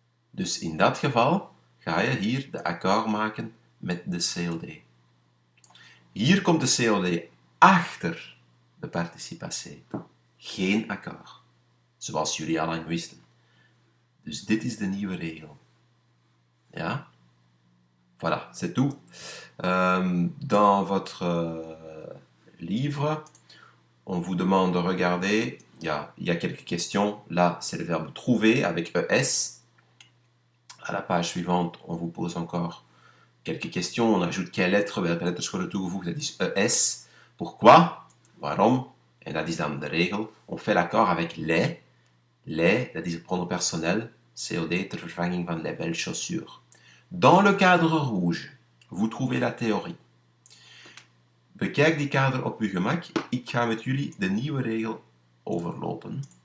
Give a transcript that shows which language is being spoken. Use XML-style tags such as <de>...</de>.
<nl>Dus in dat geval ga je hier de accord maken met de COD. Hier komt de COD achter de participe passé. Geen accord. Zoals jullie al lang wisten. Dus dit is de nieuwe regel.</nl> <fr>Ja? Voilà, c'est tout. Dans votre livre, on vous demande de regarder. Il y a quelques questions. Là, c'est le verbe trouver avec ES. À la page suivante, on vous pose encore quelques questions. On ajoute quelle lettre,</fr> <nl>welke letters worden toegevoegd. Dat is ES. Pourquoi? Waarom? En dat is dan de regel.</nl> <fr>On fait l'accord avec les. Les,</fr> <nl>dat is het</nl> <fr>pronom personnel. COD</fr> <nl>ter vervanging van</nl> <fr>les belles chaussures. Dans le cadre rouge, vous trouvez la théorie.</fr> <nl>Bekijk die kader op uw gemak. Ik ga met jullie de nieuwe regel overlopen.</nl>